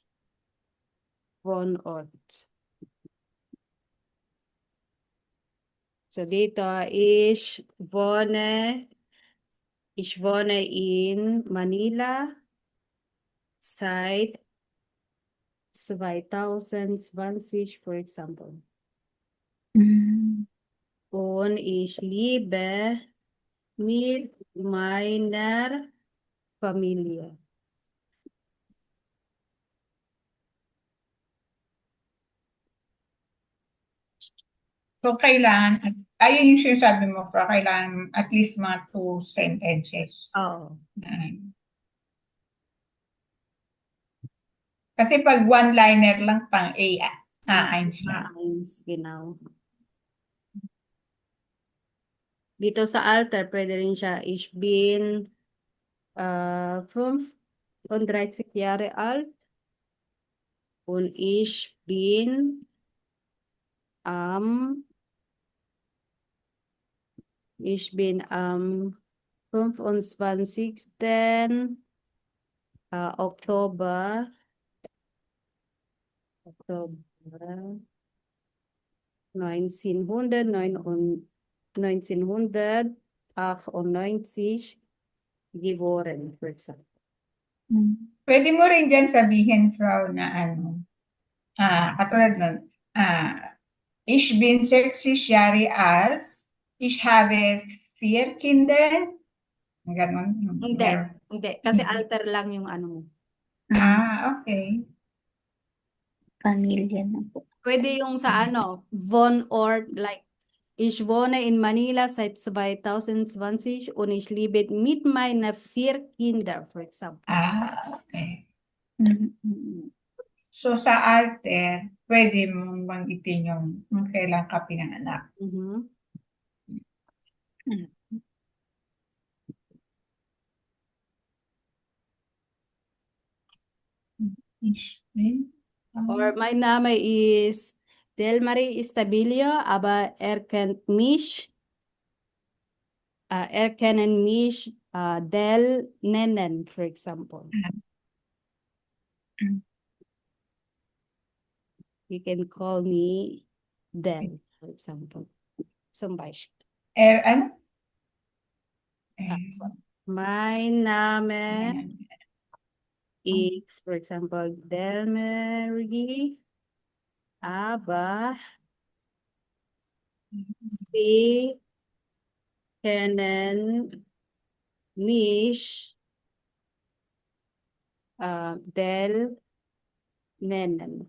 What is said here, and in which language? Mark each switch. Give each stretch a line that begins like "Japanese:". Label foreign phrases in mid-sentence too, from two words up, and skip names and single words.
German: Wohnort. So dito, ich wohne in Manila seit 2020,
English: for example.
German: Und ich lebe mit meiner Familie.
English: So,
Filipino: kailangan, ayun yung sinasabi mo, Fra, kailangan at least mga 2 sentences. Oo. Kasi pag one-liner lang pang eins lang.
German: Eins, genau.
Filipino: Dito sa altar, pwede rin siya,
German: ich bin 35 Jahre alt und ich bin am 25. Oktober 1998 geboren,
English: for example.
Filipino: Pwede mo rin dyan sabihin, Frau, na ano, katulad nun,
German: ich bin 60 Jahre alt, ich habe 4 Kinder.
Filipino: Ganon. Hindi. Kasi alter lang yung ano mo.
English: Okay.
Filipino: Pamilya na po. Pwede yung sa ano,
German: Wohnort, like, ich wohne in Manila seit 2020 und ich lebe mit meinen 4 Kindern,
English: for example. Okay. Mm-mm. So,
Filipino: sa alter, pwede mong banggitin yung kailan ka pinanganak.
German: Ich bin, Or mein Name ist Delmarie Istabilio, aber erkennen mich Del nennen,
English: for example. You can call me Del, for example.
German: Zum Beispiel.
Filipino: ano?
German: Mein Name ist,
English: for example,
German: Delmarie, aber Sie kennen mich Del nennen.